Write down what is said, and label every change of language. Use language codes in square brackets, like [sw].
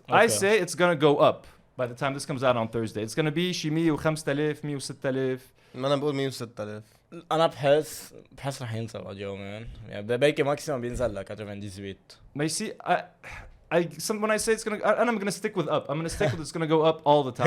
[en] I say it's gonna go up by the time this comes out on Thursday. It's gonna be [ar] شي 105,000 106,000. ما انا بقول 106,000. انا بحس رح ينزل بعد يومين يعني بلكي ماكسيموم بينزل لك 98. [en] But you see, when I say it's gonna, I'm gonna stick with up. I'm gonna stick with it's gonna go up all the time.